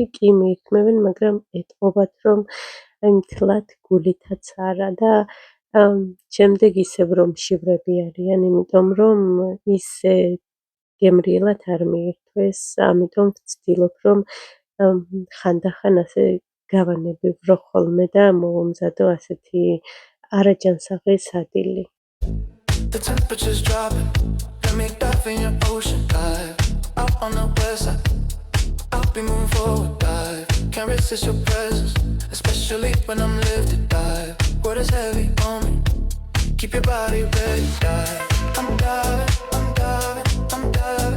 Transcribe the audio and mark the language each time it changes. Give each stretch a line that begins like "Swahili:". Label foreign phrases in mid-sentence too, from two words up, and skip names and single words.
Georgian: კი მიირთმევენ, მაგრამ ეტყობათ, რომ მთლად გულითაც არა და შემდეგ ისევ რომ მშივრები არიან, იმიტომ რომ ისე გემრიელად არ მიირთვეს, ამიტომ ვცდილობ, რომ ხანდახან ასე გავანებივრო ხოლმე და მოვამზადო ასეთი არაჯანსაღი სადილი.
English: The temperature's dropping, let me dive in your ocean dive. Out on the west side, I'll be moving forward, dive. Can't resist your presence, especially when I'm lifted, dive. What is heavy on me? Keep your body ready, dive. I'm diving, I'm diving, I'm diving.